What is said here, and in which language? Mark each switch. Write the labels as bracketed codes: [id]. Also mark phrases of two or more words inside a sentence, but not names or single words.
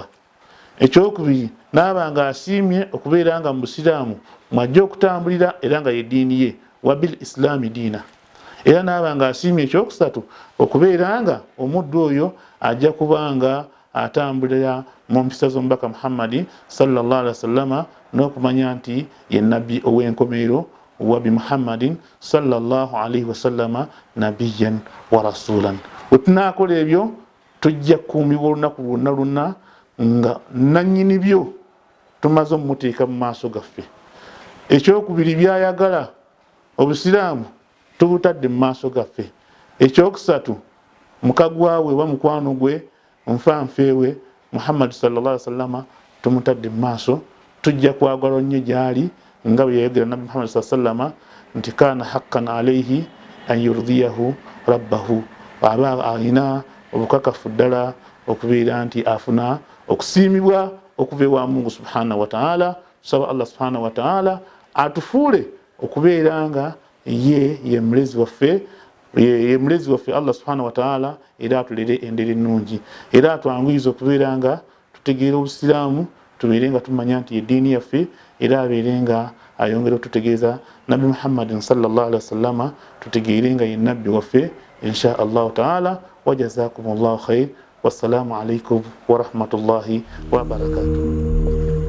[lg] Ekyokubiri, naaba nga asiimye okubeera nga mu Busiraamu mwajja okutambulira era nga ye ddiini ye, [ar] وبالإسلام دينا. [lg] Era naaba nga asiimye ekyokusatu okubeera nga omuddu oyo ajja kubanga atambulira mu mpisa z'omubaka Muhammadi [ar] صلى الله عليه وسلم, [lg] n'okumanya nti ye nabbi ow'enkomerero [ar] وبمحمد صلى الله عليه وسلم نبيا ورسولا. [lg] Bwe tunaakola ebyo tujja kukuumibwa olunaku lwonna lwonna nga nannyini byo tumaze omuteeka mu maaso gaffe. Ekyokubiri, byayagala Obusiraamu tubutadde mu maaso gaffe. Ekyokusatu, mukagwawe wa mukwano gwe nfanfeewe Muhammad [ar] صلى الله عليه وسلم [lg] tumutadde mu maaso. Tujja kwagala nnyo gyali nga bwe yayogera Nabbi Muhammad [ar] صلى الله عليه وسلم [lg] nti [ar] كان حقا عليه أن يرضيه ربه, [lg] aba alina obukakafu ddala okubeera nti afuna okusiimibwa okuva ewa Mungu [ar] سبحانه وتعالى. [lg] Tusaba [ar] الله سبحانه وتعالى [lg] atufuule okubeera nga ye mulezi waffe, ye mulezi waffe [ar] الله سبحانه وتعالى, [lg] era atulere endere ennungi, era atwanguyiza okubeera nga tutegeera Obusiraamu, tubeere nga tumanya nti ye ddiini yaffe, era abeere nga ayongera otutegeeza Nabbi Muhammadin [ar] صلى الله عليه وسلم, [lg] tutegeere nga ye nabbi waffe [ar] إن شاء الله تعالى. وجزاكم الله خيرا والسلام عليكم ورحمة الله وبركاته.